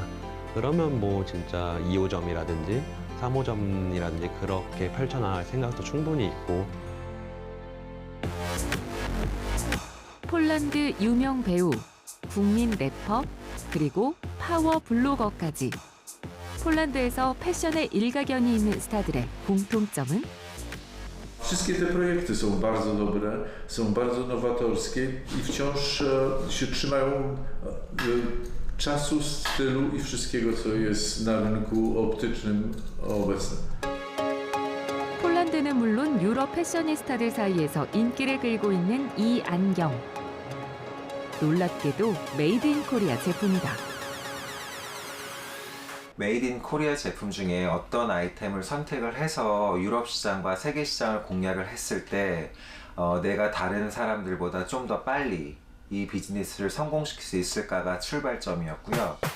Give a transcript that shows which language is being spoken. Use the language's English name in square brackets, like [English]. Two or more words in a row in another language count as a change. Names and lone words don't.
[Korean] 그러면 뭐 진짜 2호점이라든지 3호점이라든지 그렇게 펼쳐나갈 생각도 충분히 있고. 폴란드 유명 배우, 국민 래퍼, 그리고 파워 블로거까지. 폴란드에서 패션에 일가견이 있는 스타들의 공통점은? [Polish] Wszystkie te projekty są bardzo dobre, są bardzo nowatorskie i wciąż się trzymają czasu, stylu i wszystkiego, co jest na rynku optycznym obecnym. [Korean] 폴란드는 물론 유럽 패셔니스타들 사이에서 인기를 끌고 있는 이 안경. 놀랍게도 [English] made in Korea [Korean] 제품이다. [English] made in Korea [Korean] 제품 중에 어떤 아이템을 선택을 해서 유럽 시장과 세계 시장을 공략을 했을 때 내가 다른 사람들보다 좀 더 빨리 이 비즈니스를 성공시킬 수 있을까가 출발점이었고요.